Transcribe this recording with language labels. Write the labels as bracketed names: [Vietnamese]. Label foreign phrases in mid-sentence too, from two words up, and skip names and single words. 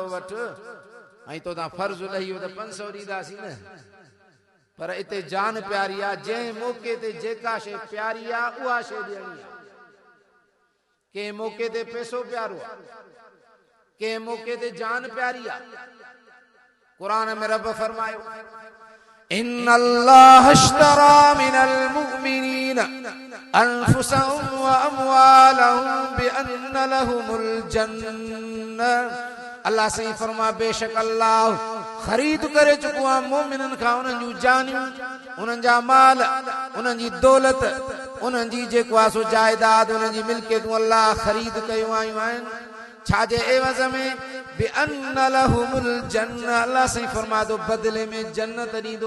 [Sindhi] वठ ऐं तोतां फर्ज़ लही वियो त 500 ॾींदासीं न पर इते जान प्यारी आहे जंहिं मौके ते जेका शइ प्यारी आहे उहा शइ ॾियणी आहे कंहिं मौके ते पैसो प्यारो आहे कंहिं मौके ते जान प्यारी आहे क़ुरान में रब फरमायो [Arabic] إن الله اشترى من المؤمنين أنفسهم وأموالهم بأن لهم الجنة [Sindhi] अल्लाह सही फरमा बेशक अल्लाह खरीद करे चुको आहे मोमिनन खां उन्हनि जूं जानियूं उन्हनि जा माल उन्हनि जी दौलत उन्हनि जी जेको आहे सो जायदाद उन्हनि जी मिल्कियतूं अल्लाह खरीद कयूं आहिनि छाजे एवज़ में [Arabic] بأن لهم الجنة [Sindhi] अल्लाह सही फरमा दो बदले में जन्नत ॾींदो